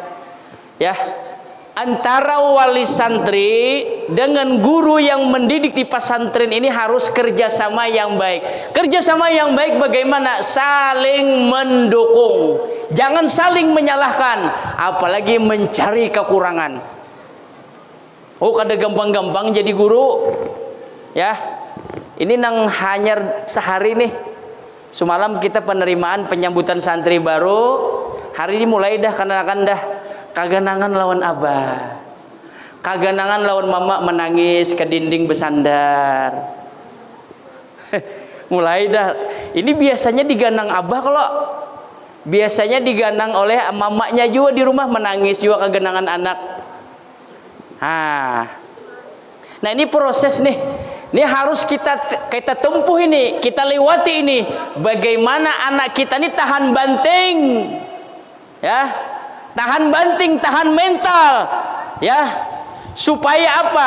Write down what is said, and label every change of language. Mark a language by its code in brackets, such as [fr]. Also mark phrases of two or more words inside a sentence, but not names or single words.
[id] Ya, antara wali santri dengan guru yang mendidik di pesantren ini harus kerjasama yang baik. Kerjasama yang baik bagaimana? Saling mendukung, jangan saling menyalahkan, apalagi mencari kekurangan. Oh, [bjn] kada gampang-gampang jadi guru ya. Ini nang hanya sehari nih, semalam kita penerimaan penyambutan santri baru. Hari ini mulai dah kanakan dah kaganangan lawan abah, kaganangan lawan mama, menangis ke dinding bersandar. Mulai dah. Ini biasanya diganang abah, kalau biasanya diganang oleh mamanya juga di rumah, menangis juga kaganangan anak. [id] Nah ini proses nih. Ini harus kita tempuh ini, kita lewati ini. Bagaimana anak kita ini tahan banting, ya. Tahan banting, tahan mental, ya, supaya apa?